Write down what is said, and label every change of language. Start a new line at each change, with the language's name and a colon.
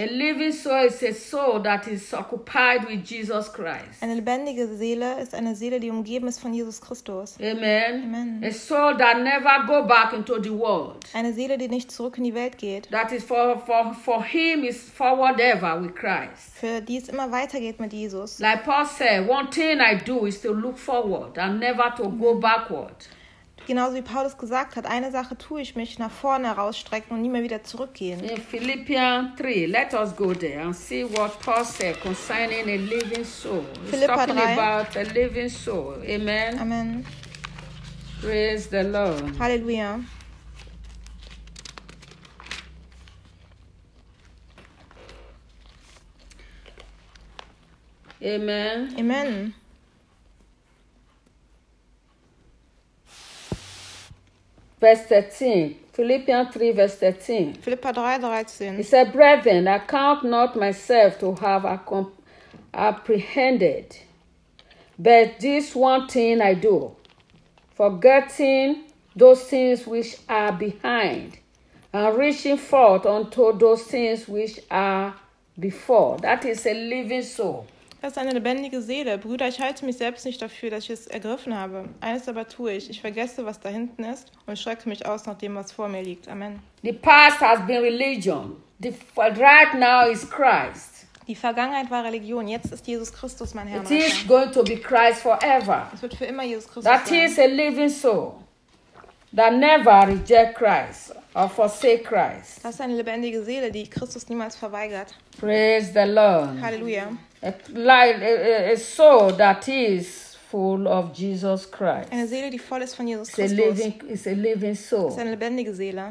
English: A living soul is a soul that is occupied with Jesus Christ.
German: Eine lebendige Seele ist eine Seele, die umgeben ist von Jesus Christus. Amen. Amen.
English: A soul that never go back into the world.
German: Eine Seele, die nicht zurück in die Welt geht.
English: That is for him is forward ever with Christ.
German: Für die es immer weitergeht mit Jesus.
English: Like Paul said, one thing I do is to look forward and never to go backward.
German: Genauso wie Paulus gesagt hat, eine Sache tue ich, mich nach vorne herausstrecken und nie mehr wieder zurückgehen.
English: In Philippians 3, let us go there and see what Paul said concerning a living soul.
German: Philippa
English: He's talking About a living soul. Amen. Amen. Praise the Lord. Hallelujah. Amen. Amen. Verse 13, Philippians 3, verse 13.
German: Philippa 3, 13.
English: He said, brethren, I count not myself to have apprehended, but this one thing I do, forgetting those things which are behind and reaching forth unto those things which are before. That is a living soul.
German: Das ist eine lebendige Seele. Brüder, ich halte mich selbst nicht dafür, dass ich es ergriffen habe. Eines aber tue ich. Ich vergesse, was da hinten ist und schrecke mich aus nach dem, was vor mir liegt. Amen.
English: The past has been religion. Right now is Christ.
German: Die Vergangenheit war Religion. Jetzt ist Jesus Christus mein Herr.
English: It is going to be Christ forever.
German: Es wird für immer Jesus Christus sein.
English: That is a living soul that never reject Christ or forsake Christ.
German: Das ist eine lebendige Seele, die Christus niemals verweigert.
English: Praise the Lord. Halleluja. A soul that is full of Jesus Christ.
German: Eine Seele, die voll ist von Jesus
English: Christus. It's a living soul.
German: Ist eine lebendige Seele.